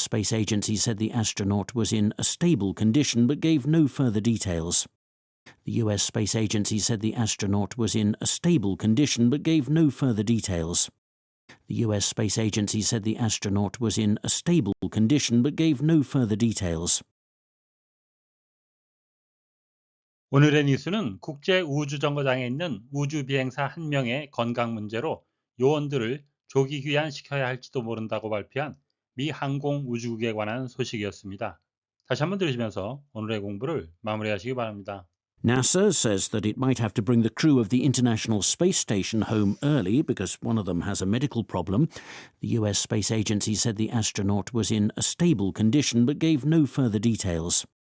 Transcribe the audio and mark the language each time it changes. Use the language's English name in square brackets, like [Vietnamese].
[English] Space Agency said the astronaut was in a stable condition but gave no further details. The U.S. Space Agency said the astronaut was in a stable condition but gave no further details. The U.S. Space Agency said the astronaut was in a stable condition but gave no further details. [Korean] 오늘의 뉴스는 국제우주정거장에 있는 우주비행사 한 명의 건강 문제로 요원들을 조기 귀환시켜야 할지도 모른다고 발표한 미 항공우주국에 관한 소식이었습니다. 다시 한번 들으시면서 오늘의 공부를 마무리하시기 바랍니다. [English] NASA says that it might have to bring the crew of the International Space Station home early because one of them has a medical problem. The U.S. Space Agency said the astronaut was in a stable condition but gave no further details.